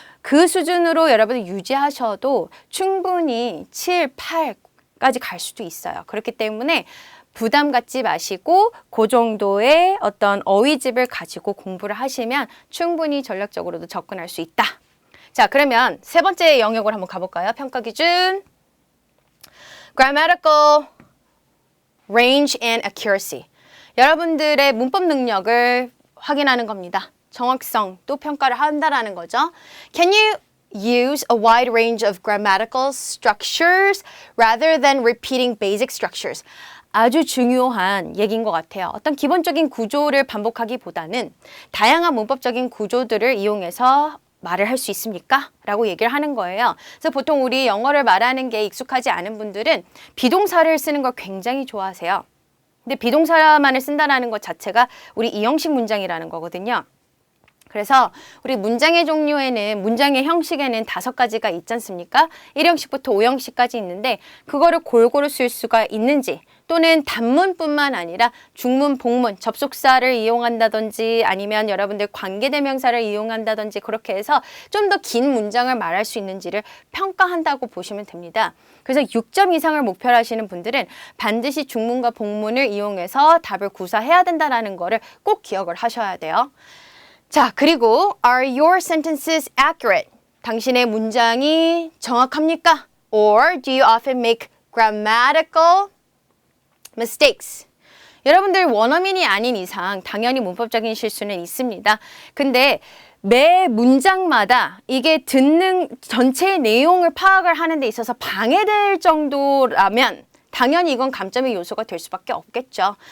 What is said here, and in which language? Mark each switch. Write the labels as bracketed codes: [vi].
[ko] 그 수준으로 여러분들 유지하셔도 충분히 7, 8까지 갈 수도 있어요. 그렇기 때문에 부담 갖지 마시고 그 정도의 어떤 어휘집을 가지고 공부를 하시면 충분히 전략적으로도 접근할 수 있다. 자, 그러면 세 번째 영역으로 한번 가볼까요? 평가 기준. [en] Grammatical range and accuracy. [ko] 여러분들의 문법 능력을 확인하는 겁니다. 정확성 또 평가를 한다라는 거죠. [en] Can you use a wide range of grammatical structures rather than repeating basic structures? [ko] 아주 중요한 얘기인 것 같아요. 어떤 기본적인 구조를 반복하기보다는 다양한 문법적인 구조들을 이용해서 말을 할 수 있습니까? 라고 얘기를 하는 거예요. 그래서 보통 우리 영어를 말하는 게 익숙하지 않은 분들은 비동사를 쓰는 걸 굉장히 좋아하세요. 근데 비동사만을 쓴다라는 것 자체가 우리 이형식 문장이라는 거거든요. 그래서 우리 문장의 종류에는 문장의 형식에는 5가지가 있지 않습니까? 1형식부터 5형식까지 있는데 그거를 골고루 쓸 수가 있는지 또는 단문뿐만 아니라 중문, 복문, 접속사를 이용한다든지 아니면 여러분들 관계대명사를 이용한다든지 그렇게 해서 좀 더 긴 문장을 말할 수 있는지를 평가한다고 보시면 됩니다. 그래서 6점 이상을 목표로 하시는 분들은 반드시 중문과 복문을 이용해서 답을 구사해야 된다는 거를 꼭 기억을 하셔야 돼요. 자, 그리고 [en] Are your sentences accurate? [ko] 당신의 문장이 정확합니까? [en] Or do you often make grammatical mistakes? [ko] 여러분들 원어민이 아닌 이상 당연히 문법적인 실수는 있습니다. 근데 매 문장마다 이게 듣는 전체의 내용을 파악을 하는 데 있어서 방해될 정도라면 당연히 이건 감점의 요소가 될 수밖에 없겠죠.